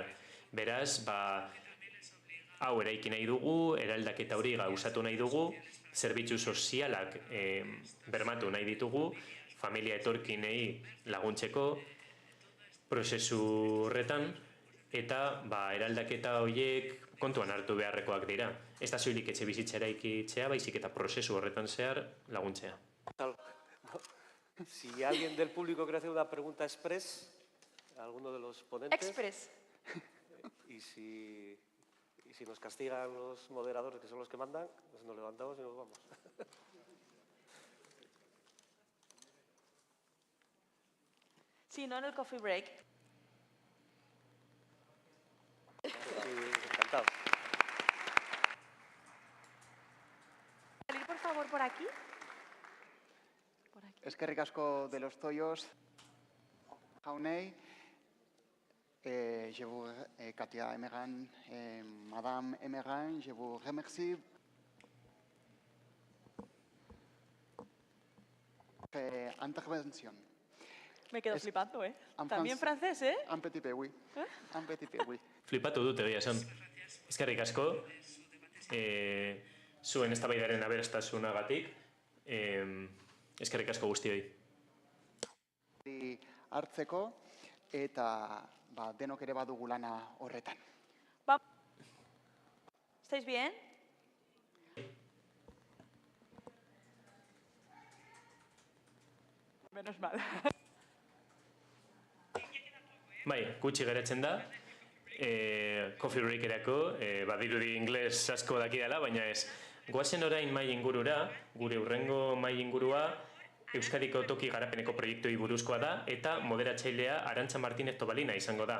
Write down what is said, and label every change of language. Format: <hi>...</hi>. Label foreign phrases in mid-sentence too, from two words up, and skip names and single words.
<eu>Beraz, hau eraiki nahi dugu, eraldaketa hori gauzatu nahi dugu, zerbitzu sozialak bermatu nahi ditugu, familia etorkinei laguntzeko prozesu horretan, eta eraldaketa horiek kontuan hartu beharrekoak dira. Ez da soilik etxe bizitza eraikitzea, baizik eta prozesu horretan zehar laguntzea.</eu> <es>Si alguien del público quiere hacer una pregunta express a alguno de los ponentes. Express. Y si nos castigan los moderadores, que son los que mandan, pues nos levantamos y nos vamos. Sí, no en el</es> <en>coffee break.</en> <es>Sí, encantado. Salir, por favor, por aquí.</es> <eu>Eskerrik asko de los Toyos, jaunei.</eu> <fr>Je vous, Katia Emegan, Madame Emegan, je vous remercie.</fr> <es>Intervención. Me quedo flipando, ¿eh? También francés, ¿eh?</es> <fr>Un petit peu, oui. Un petit peu, oui.</fr> <eu>Flipatu dut egia esan. Eskerrik asko, zuen eztabaidaren aberastasunagatik, eskerrik asko guztioi. Hartzeko eta denok ere badugu lana horretan.</eu> <es>¿Estáis bien? Menos mal.</es> <eu>Bai, gutxi geratzen da,</eu> <en>coffee breakerako,</en> <eu>badirudi ingles asko dakidala, baina ez. Goazen orain mai ingurura, gure hurrengo mai ingurua, Euskadiko toki garapeneko proiektui buruzkoa da, eta moderatzailea Arantxa Martínez Tobalina izango da.</eu>